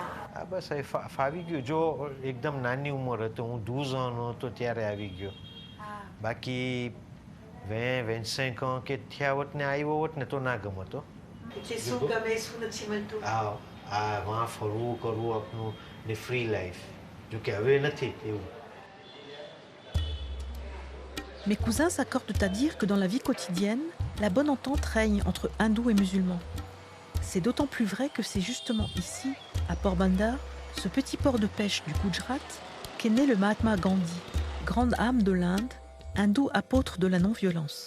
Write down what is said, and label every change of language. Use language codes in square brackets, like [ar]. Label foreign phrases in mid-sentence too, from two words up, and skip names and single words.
[gu] બસ ફાવી ગયું. જો એકદમ નાની ઉંમર હતો, હું 12 ans હતો ત્યારે આવી ગયો. બાકી 25 ans કે થયા હોત ને આવ્યો હોત ને તો ના ગમતો. શું ગમે શું નથી મળતું? વहाँ ફરવું કરવું આપણું ને ફ્રી લાઈફ જોકે હવે નથી એવું. [fr] Mes cousins s'accordent à dire que dans la vie quotidienne, la bonne entente règne entre hindous et musulmans. C'est d'autant plus vrai que c'est justement ici, à Porbandar, ce petit port de pêche du Gujarat, qu'est né le Mahatma Gandhi, grande âme de l'Inde, hindou apôtre de la non-violence.